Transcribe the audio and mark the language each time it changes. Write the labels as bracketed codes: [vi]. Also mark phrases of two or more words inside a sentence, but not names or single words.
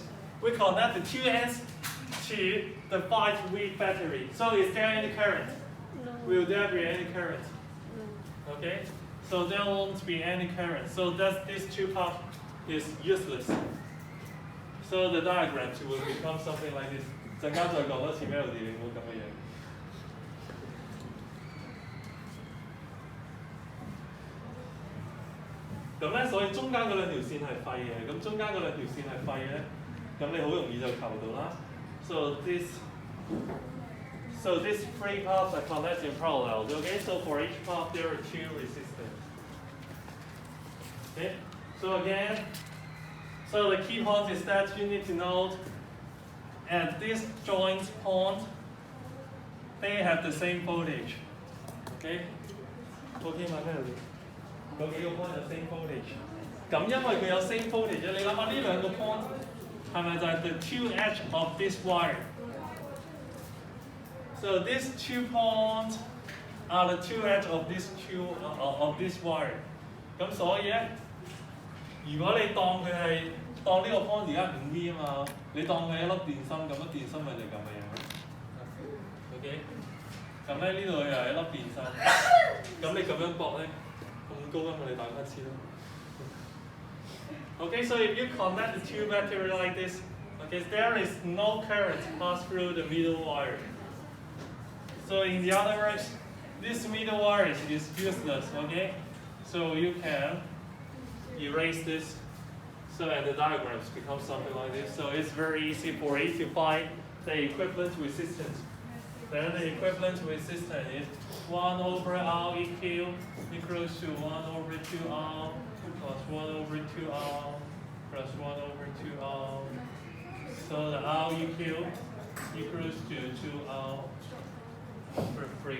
[en] We connect the two ends to the 5V battery. So is there any current? No. Will there be any current? No. Okay, so there won't be any current. So that this two path is useless. So the diagrams will become something like this. [yue] 陣間再講多次 melody， 你唔好咁嘅樣。咁咧，所以中間嗰兩條線係廢嘅，咁中間嗰兩條線係廢咧，咁你好容易就求到啦。 [en] So these three paths are connected in parallel. Okay, so for each path there are two resistors. Okay, so again, so the key point is that you need to note at this joint point, they have the same voltage. Okay, OK [yue] 嘛，咩嚟？嗰幾個 point 有 [en] same voltage。 [yue] 咁因為佢有 [en] same voltage， [yue] 你諗下呢兩個 point 係咪就係 [en] the two edge of this wire？ So these 2 points are the 2 edge of this wire。 [yue] 咁所以咧，如果你當佢係當呢個 point 而家5V 啊嘛，你當佢係一粒電芯咁，粒電芯咪就咁嘅樣。OK， 咁咧呢度又係一粒電芯，咁你咁樣駁咧，咁高咁你打翻黐咯。 [en] Okay, so if you connect the two batteries like this, okay, there is no current pass through the middle wire. So in the other words, this middle wire is useless, okay? So you can erase this, so and the diagrams become something like this. So it's very easy for you to find the equivalent resistance. Then the equivalent resistance is 1 over R EQ equals to 1 over 2R plus 1 over 2R plus 1 over 2R. So the R EQ equals to 2R over 3.